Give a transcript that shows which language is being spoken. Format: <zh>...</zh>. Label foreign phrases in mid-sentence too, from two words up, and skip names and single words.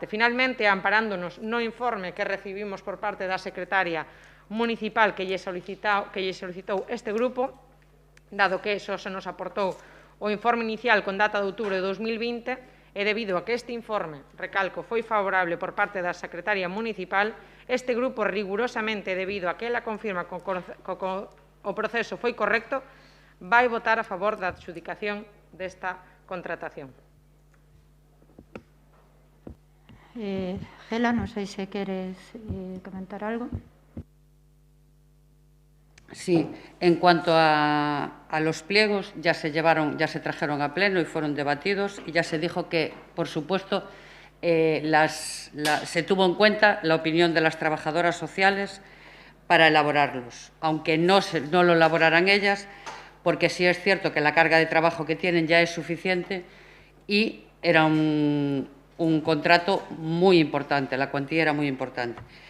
<gl>Finalmente, amparándonos no informe que recibimos por parte da secretaria municipal que lle solicitou este grupo, dado que só se nos aportou o informe inicial con data de outubro de 2020, e debido a que este informe, recalco, foi favorable por parte da secretaria municipal, este grupo rigurosamente, debido a que ela confirma que o proceso foi correcto, vai votar a favor da adxudicación desta contratación. Gela, non sei se queres comentar algo.</gl> <es>Sí, en cuanto a los pliegos, ya se trajeron a pleno y fueron debatidos, y ya se dijo que, por supuesto, se tuvo en cuenta la opinión de las trabajadoras sociales para elaborarlos, aunque no lo elaboraran ellas, porque sí es cierto que la carga de trabajo que tienen ya es suficiente y era un contrato muy importante, la cuantía era muy importante.</es>